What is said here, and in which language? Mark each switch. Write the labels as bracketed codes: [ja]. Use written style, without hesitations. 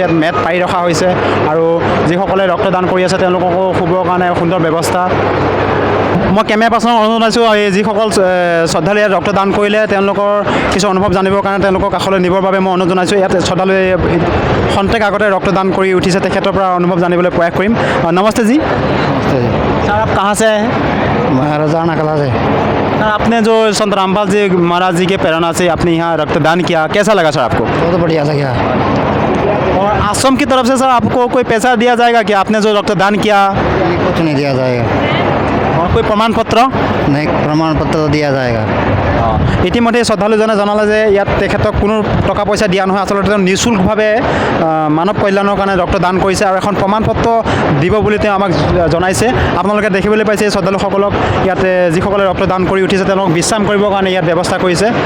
[as] ইয়াত মেট পাৰি ৰখা হৈছে আৰু যিসকলে ৰক্তদান কৰি আছে তেওঁলোককো শুবৰ কাৰণে সুন্দৰ ব্যৱস্থা। মই কেমেৰা পাৰ্চনক অনুৰোধ জনাইছোঁ এই যিসকল শ্ৰদ্ধালুৱে ইয়াত ৰক্তদান কৰিলে তেওঁলোকৰ কিছু অনুভৱ জানিবৰ কাৰণে তেওঁলোকক কাষলৈ নিবৰ বাবে মই অনুৰোধ জনাইছোঁ। ইয়াত শ্ৰদ্ধালুৱে খন্তেক আগতে ৰক্তদান কৰি উঠিছে, তেখেতৰ পৰা অনুভৱ জানিবলৈ প্ৰয়াস কৰিম। [hi] নমস্তে जी। नमस्ते जी। सर आप कहाँ से हैं? मैं रजाना कला से। सर आपने जो संत रामपाल जी महाराज जी के प्रेरणा से आपने यहाँ रक्तदान किया, कैसा लगा सर आपको? बहुत बढ़िया लगा। और आश्रम की तरफ से सर आपको कोई पैसा दिया जाएगा कि आपने जो रक्तदान किया? कुछ नहीं दिया जाएगा। और कोई प्रमाण पत्र? नहीं, प्रमाण पत्र तो दिया जाएगा। [as] ইতিমধ্যে শ্ৰদ্ধালুজনে জনালে যে ইয়াত তেখেতক কোনো টকা পইচা দিয়া নহয়, আচলতে তেওঁ নিঃশুল্কভাৱে মানৱ কল্যাণৰ কাৰণে ৰক্তদান কৰিছে আৰু এখন প্ৰমাণ পত্ৰ দিব বুলি তেওঁ আমাক জনাইছে। আপোনালোকে দেখিবলৈ পাইছে শ্ৰদ্ধালুসকলক ইয়াতে যিসকলে ৰক্তদান কৰি উঠিছে তেওঁলোকক বিশ্ৰাম কৰিবৰ কাৰণে ইয়াত ব্যৱস্থা কৰিছে।